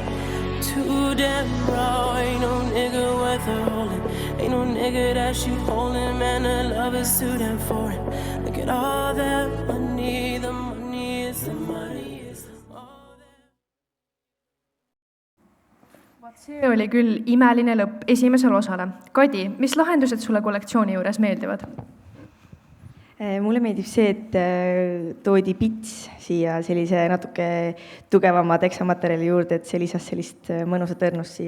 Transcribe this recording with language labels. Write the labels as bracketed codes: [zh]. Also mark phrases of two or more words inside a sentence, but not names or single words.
[en] Too damn raw, ain't no nigga worth her holding. Ain't no nigga that she holding, man, her love is too damn foreign. Look at all that money, the money is the money is all that. [et] See oli küll imeline lõpp esimesele osale. Kadi, mis lahendused sulle kollektsiooni juures meeldivad? Mulle meeldib see, et toodi pits siia sellise natuke tugevama teksamaterjali juurde, et see lisas sellist mõnusat õrnust siia.